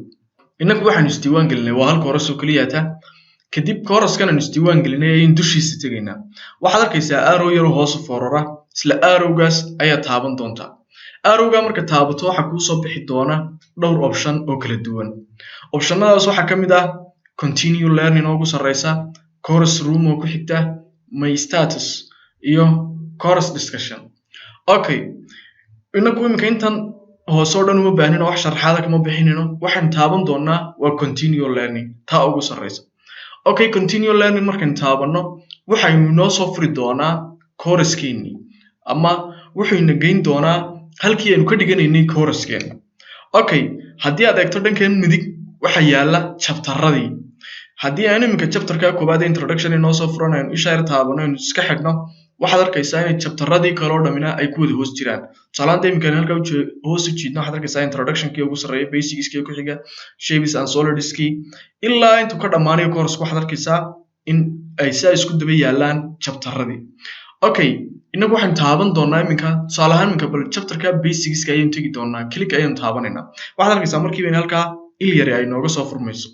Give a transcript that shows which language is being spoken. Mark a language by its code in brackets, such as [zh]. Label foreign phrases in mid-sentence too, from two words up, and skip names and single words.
[so] Inagu waxaan isdiiwaangelinay waa hal koors oo kaliya kadib koorskan aan isdiiwaangelinay ayaan dushiisa tagaynaa. Waxaad arkaysaa arrow yar oo hoos u foorara isla arrowgaas ayaa taaban doontaa. Arrowga marka taabato waxa ku soo bixi doona dhowr option oo kala duwan. Optionadaas waxa kamid ah [en] continue learning [so] oo ugu sareysa, [en] course room [so] oo ku xigta, [en] my status [so] iyo [en] course discussion. Okay. [so] Inagu imika intan hoos oo dhan uma baahnino wax sharaxaad kama bixinino. Waxaan taaban doonaa waa [en] continue learning [so] taa ugu sareysa. Okay, [en] continue learning [so] markaan taabano waxaynu noo soo furi doonaa course-keeni ama wuxuuna geyn doonaa halkii aynu ka dhiganaynay course-keena. Okay, haddii aad eegto dhankan midig waxa yaala chapter-radii. Haddii aan iminka chapter-ka koobaad introduction inoo soo furanayno isha yar taabano inuu iska xidhno waxaad arkaysaa in chapter-radii kale oo dhamina ay ku wada hoos jiraan. Tusaalahan iminka halka hoos u jiidno waxaad arkaysaa introduction-kii ugu sarreeya, basics-kii ku xiga, [en] shapes and solids-kii [so] ilaa intuu ka dhamaanayo course waxaad arkaysaa in ay isku daba yaalaan chapter-radii. Okay, inagu waxaan taaban doonaa iminka tusaalahan iminka bal chapter-ka basics-ka ayaan tagi doonaa. Click ayaan taabanaynaa. Waxaad arkaysaa markiiba in halka il yar ay nooga soo furmayso.